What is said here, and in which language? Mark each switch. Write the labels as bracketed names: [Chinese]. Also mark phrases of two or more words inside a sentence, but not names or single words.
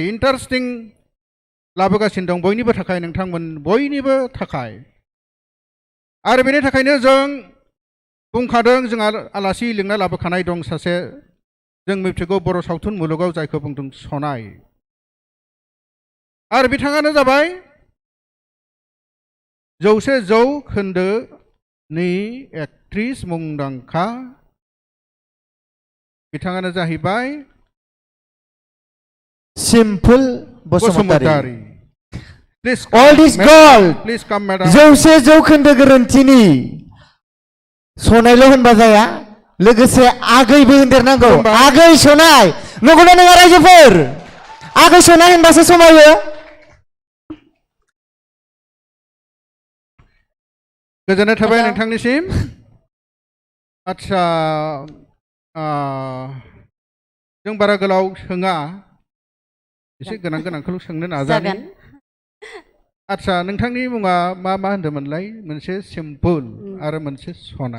[Bodo] इन्टारेस्टिं लाबोगासिनो दं बयनिबो थाखाय नोंथांमोन बयनिबो थाखाय आरो बेनि थाखायनो जों बुंखादों जोंहा आलासि लिंना लाबोखानाय दं सासे जों मिथिगौ बर' सावथुन मुलुगाव जायखौ बुंदों सनाय आरो बिथाङानो जाबाय 100 जौखोन्दोनि एक्ट्रिस मुंदांखा बिथाङानो जाहैबाय सिम्पोल बसुमतारी [English] Please All this gold Please come madam [Bodo] 100 जौखोन्दो गोरोन्थिनि सनायल' होनबा जाया लोगोसे आगैबो होनदेरनांगौ आगै सनाय नंगौना नङा रायजोफोर आगै सनाय होनबासो समायो गोजोननाय थाबाय नोंथांनिसिम आच्छा जों बारा गोलाव सोङा एसे गोनांखौल' सोंनो नाजानि आच्छा नोंथांनि मुङा मा होनदोंमोनलाय मोनसे सिम्पोल आरो मोनसे सनाय